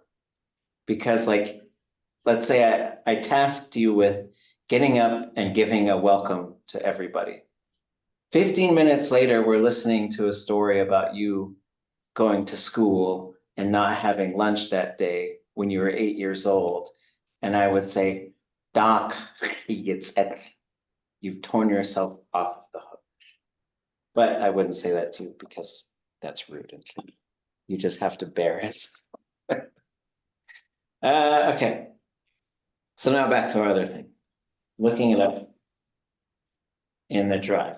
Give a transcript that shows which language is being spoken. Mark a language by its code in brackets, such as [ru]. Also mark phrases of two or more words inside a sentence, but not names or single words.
[en] Because like, let's say I tasked you with getting up and giving a welcome to everybody. 15 minutes later, we're listening to a story about you going to school and not having lunch that day when you were 8 years old. And I would say, ʼatudli.átk. You've torn yourself off the hook. But I wouldn't say that to you because that's rude and you just have to bear it. Okay. So now back to our other thing. Looking it up in the drive.